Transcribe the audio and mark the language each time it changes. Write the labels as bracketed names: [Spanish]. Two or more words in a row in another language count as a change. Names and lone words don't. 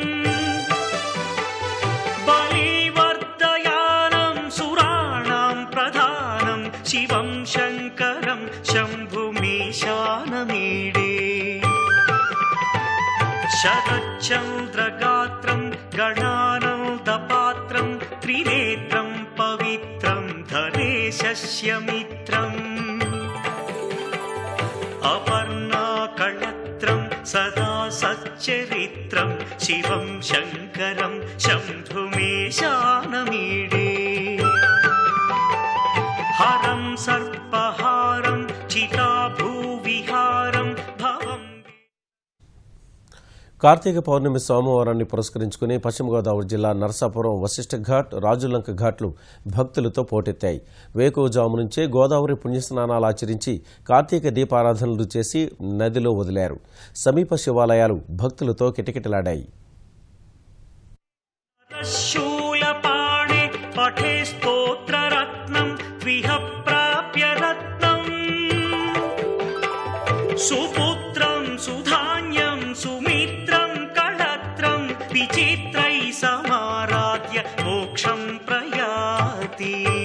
[Sanskrit] బలివర్ధయానం సురాణాం ప్రధానం శివం శంకరం శంభుమీశానమీడే శరచంద్రగాత్రం గణానందపాత్రం త్రినేత్రం పవిత్రం ధనేశస్యమిత్రం అపర్ణాకళత్రం सदा सच्चरित्रं शिवं शङ्करं शम्भुमेशानमीडे हरं सर्पहारं चिताभूविहारं भवं [Telugu] కార్తీక పౌర్ణమి సోమవారాన్ని పురస్కరించుకుని పశ్చిమ గోదావరి జిల్లా నరసాపురం వశిష్ఠ ఘాట్ రాజులంక ఘాట్లు భక్తులతో పోటెత్తాయి. వేకువజాము నుంచే గోదావరి పుణ్యస్నానాలు ఆచరించి కార్తీక దీపారాధనలు చేసి నదిలో వదిలారు. సమీప శివాలయాలు భక్తులతో కిటకిటలాడాయి. [Sanskrit] शूलपाणे पठे स्तोत्ररत्नं त्विह प्राप्य रत्नं सुपुत्रं सुधान्यं सुमित्रं कळत्रं विचित्रैः समाराध्य मोक्षं प्रयाति